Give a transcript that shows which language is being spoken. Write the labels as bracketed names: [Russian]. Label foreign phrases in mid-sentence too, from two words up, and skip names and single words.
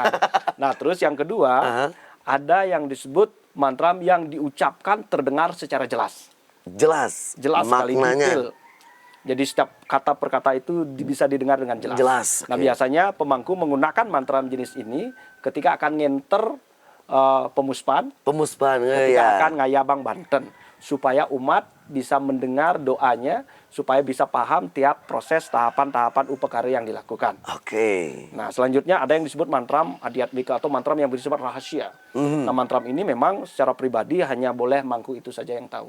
[Indonesian] Nah, terus yang kedua, ada yang disebut mantra yang diucapkan terdengar secara jelas. Jelas. Jelas sekali, maknanya. detail. Jadi setiap kata per kata itu bisa didengar dengan jelas. Jelas, Nah, oke. biasanya pemangku menggunakan mantra jenis ini ketika akan ngenter pemuspan, Pemuspan, ketika ya. akan ngayabang Banten, supaya umat bisa mendengar doanya, supaya bisa paham tiap proses tahapan-tahapan upakara yang dilakukan. Oke. Nah, selanjutnya ada yang disebut mantram adhyatmika atau mantram yang bersifat rahasia. Nah, mantram ini memang secara pribadi hanya boleh mangku itu saja yang tahu.